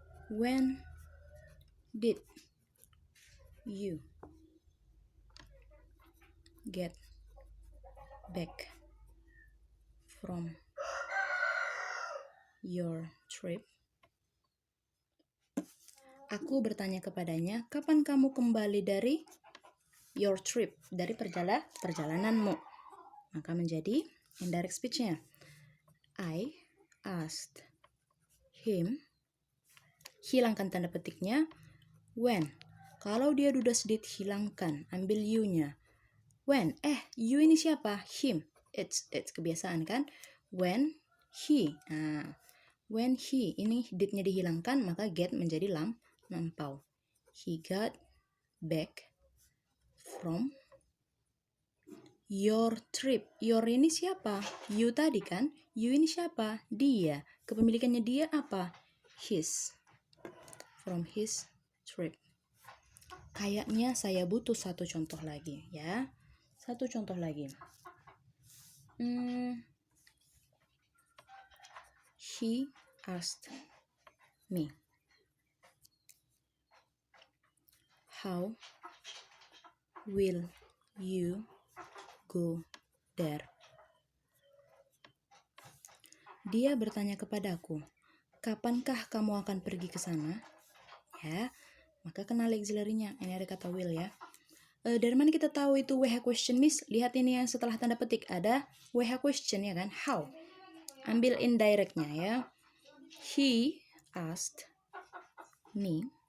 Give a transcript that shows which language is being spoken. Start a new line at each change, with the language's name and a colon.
English: When did you get back from your trip?
Indonesian: Aku bertanya kepadanya, kapan kamu kembali dari
English: your trip,
Indonesian: dari perjalananmu? Maka menjadi indirect speech-nya.
English: I asked him.
Indonesian: Hilangkan tanda petiknya. When. Kalau dia dudas did, hilangkan. Ambil you-nya. When. You ini siapa?
English: Him. It's
Indonesian: kebiasaan kan?
English: When he. When he.
Indonesian: Ini did-nya dihilangkan, maka get menjadi lampau.
English: He got back from your trip.
Indonesian: Your ini siapa? You tadi kan? You ini siapa? Dia. Kepemilikannya dia apa? His.
English: From his trip.
Indonesian: Kayaknya saya butuh satu contoh lagi ya. Satu contoh lagi.
English: He asked me, how will you go there?
Indonesian: Dia bertanya kepadaku, kapankah kamu akan pergi ke sana? Ya, maka kenal auxiliary-nya. Ini ada kata will ya. Dari mana kita tahu itu WH question, Miss? Lihat ini yang setelah tanda petik ada WH question ya kan?
English: How?
Indonesian: Ambil indirect-nya ya.
English: He asked me.